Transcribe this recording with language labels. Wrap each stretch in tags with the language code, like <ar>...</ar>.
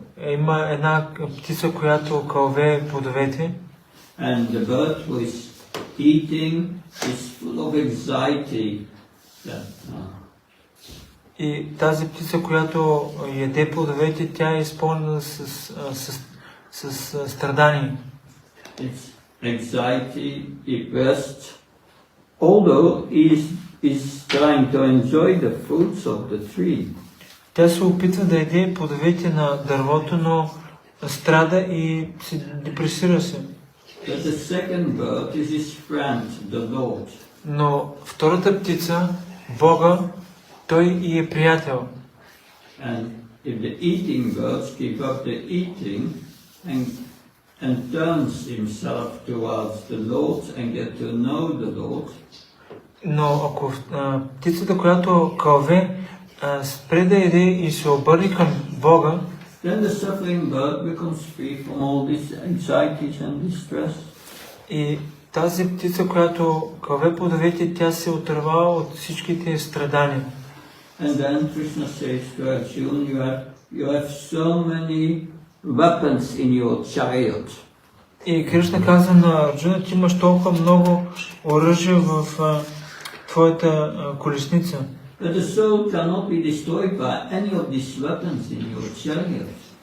<bg>Има една птица, която кълве плодовете.</bg> <en>And the bird who is eating is full of anxiety.</en> <bg>И тази птица, която яде плодовете, тя е изпълнена с страдание.</bg> <en>It's anxiety, depressed. Although is trying to enjoy the fruits of the tree.</en> <bg>Тя се опитва да яде плодовете на дървото, но страда и се депресира се.</bg> <en>But the second bird is his friend, the Lord.</en> <bg>Но втората птица, Бога, той и е приятел.</bg> <en>And if the eating birds give up the eating and turns himself towards the Lord and get to know the Lord.</en> <bg>Но ако птицата, която кълве, спре да яде и се обърне към Бога,</bg> <en>then the suffering bird becomes free from all these anxieties and distress.</en> <bg>И тази птица, която кълве плодовете, тя се отърва от всичките страдания.</bg> <en>And then Krishna says to Arjuna, you have so many weapons in your chariot.</en> <bg>И Кришна каза на Арджуна, ти имаш толкова много оръжие в твоята колесница.</bg> <en>But the soul cannot be destroyed by any of these weapons in your chariot.</en>